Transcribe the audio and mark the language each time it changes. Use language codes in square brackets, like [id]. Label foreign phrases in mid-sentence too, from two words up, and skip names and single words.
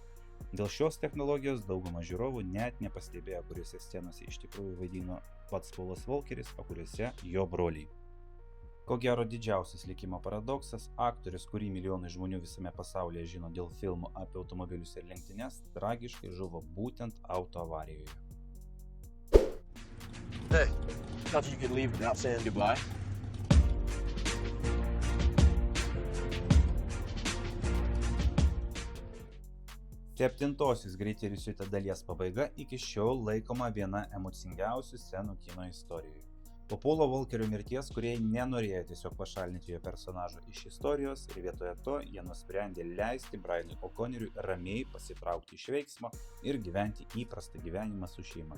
[lt] Dėl šios technologijos dauguma žiūrovų net nepastebėjo, kuriuose scenose iš tikrųjų vaidino pats Paulas Walkeris, o kuriuose jo broliai. Ko gero didžiausias likimo paradoksas, aktorius, kurį milijonai žmonių visame pasaulyje žino dėl filmų apie automobilius ir lenktynes, tragiškai žuvo būtent autoavarijoje. [en] Hey, thought you could leave without saying goodbye. [lt] Septintosios Greiti ir įsiutę dalies pabaiga iki šiol laikoma viena emocingiausių scenų kino istorijoje. Po Paulo Walkerio mirties kūrėjai nenorėjo tiesiog pašalinti jo personažo iš istorijos ir vietoje to jie nusprendė leisti Brianui O'Conneriui ramiai pasitraukti iš veiksmo ir gyventi įprastą gyvenimą su šeima.